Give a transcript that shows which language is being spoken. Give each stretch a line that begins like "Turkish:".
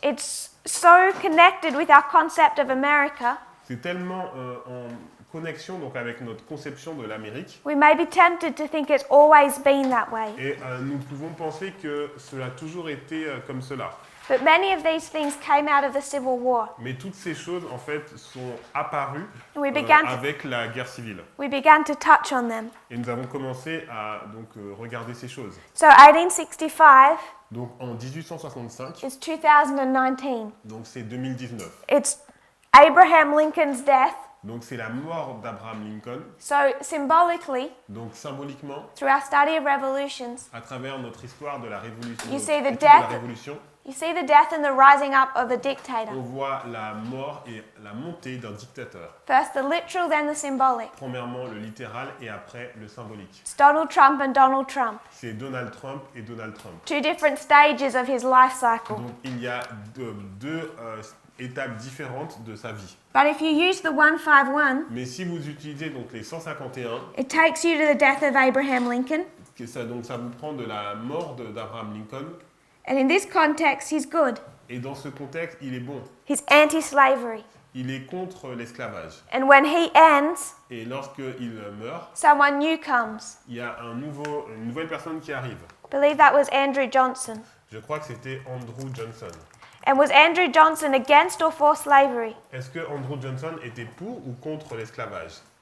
English: it's so connected with our concept of America,
French: c'est tellement en connexion donc avec notre conception de l'Amérique,
English: we may be tempted to think it's always been that way.
French: et nous pouvons penser que cela a toujours été comme cela.
English: But many of these things came out of the Civil War.
French: Mais toutes ces choses en fait sont apparues
English: We began to,
French: avec la guerre civile.
English: we began to touch on them.
French: Et nous avons commencé à donc regarder ces choses.
English: So 1865
French: Donc en 1865,
English: is 2019.
French: donc c'est 2019.
English: It's Abraham Lincoln's death.
French: Donc c'est la mort d'Abraham Lincoln.
English: So symbolically,
French: Donc symboliquement,
English: through our study of revolutions,
French: à travers notre histoire de la révolution,
English: You see the
French: étude de la
English: death-
French: révolution,
English: you see the death and the rising up of a dictator.
French: on voit la mort et la montée d'un dictateur.
English: First the literal, then the symbolic.
French: Premièrement le littéral et après le symbolique.
English: It's Donald Trump and Donald Trump.
French: C'est Donald Trump et Donald Trump.
English: Two different stages of his life cycle.
French: Donc il y a deux étapes différentes de sa vie.
English: But if you use the 151,
French: Mais si vous utilisez donc les 151,
English: it takes you to the death of Abraham Lincoln.
French: donc ça vous prend de la mort d'Abraham Lincoln.
English: And in this context, he's good.
French: Et dans ce contexte, il est bon.
English: He's anti-slavery.
French: Il est contre l'esclavage.
English: And when he ends,
French: Et lorsqu'il meurt,
English: someone new comes.
French: il y a une nouvelle personne qui arrive.
English: I believe that was Andrew Johnson.
French: Je crois que c'était Andrew Johnson.
English: And was Andrew Johnson against or for slavery?
French: Est-ce que Andrew Johnson était pour ou contre l'esclavage?